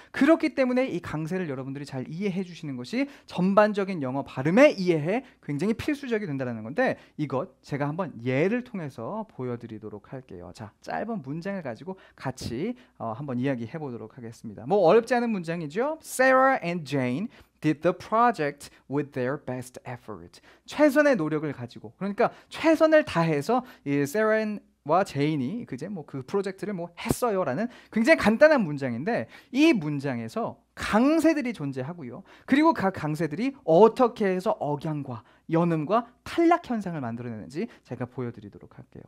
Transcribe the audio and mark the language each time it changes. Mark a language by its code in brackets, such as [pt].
[ko] 그렇기 때문에 이 강세를 여러분들이 잘 이해해 주시는 것이 전반적인 영어 발음의 이해에 굉장히 필수적이 된다는 건데, 이것 제가 한번 예를 통해서 보여드리도록 할게요. 자, 짧은 문장을 가지고 같이 한번 이야기해 보도록 하겠습니다. 어렵지 않은 문장이죠. [en] Sarah and Jane did the project with their best effort. [ko] 최선의 노력을 가지고, 그러니까 최선을 다해서 이 Sarah 와 제인이 그 프로젝트를 했어요라는 굉장히 간단한 문장인데, 이 문장에서 강세들이 존재하고요. 그리고 각 강세들이 어떻게 해서 억양과 연음과 탈락 현상을 만들어내는지 제가 보여드리도록 할게요.